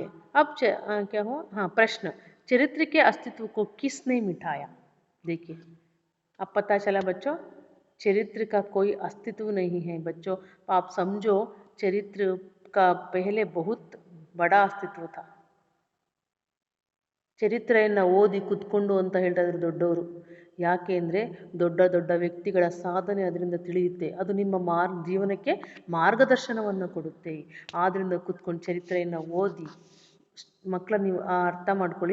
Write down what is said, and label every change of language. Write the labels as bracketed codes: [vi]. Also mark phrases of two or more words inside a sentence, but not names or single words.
[hi] अब क्या हुआ, हाँ प्रश्न, चरित्र के अस्तित्व को किसने मिटाया? देखिए, अब पता चला बच्चों, चरित्र का कोई अस्तित्व नहीं है बच्चों। आप समझो, चरित्र का पहले बहुत बड़ा अस्तित्व था। [kn] ಚರಿತ್ರೆಯನ್ನು ಓದಿ ಕುತ್ಕೊಂಡು ಅಂತ ಹೇಳ್ತಾ ಇದ್ರು ದೊಡ್ಡವರು. ಯಾಕೆ ಅಂದರೆ ದೊಡ್ಡ ದೊಡ್ಡ ವ್ಯಕ್ತಿಗಳ ಸಾಧನೆ ಅದರಿಂದ ತಿಳಿಯುತ್ತೆ, ಅದು ನಿಮ್ಮ ಜೀವನಕ್ಕೆ ಮಾರ್ಗದರ್ಶನವನ್ನು ಕೊಡುತ್ತೆ. ಆದ್ದರಿಂದ ಕುತ್ಕೊಂಡು ಚರಿತ್ರೆಯನ್ನು ಓದಿ ಮಕ್ಕಳ ನೀವು ಅರ್ಥ ಮಾಡ್ಕೊಳ್ಳಿ.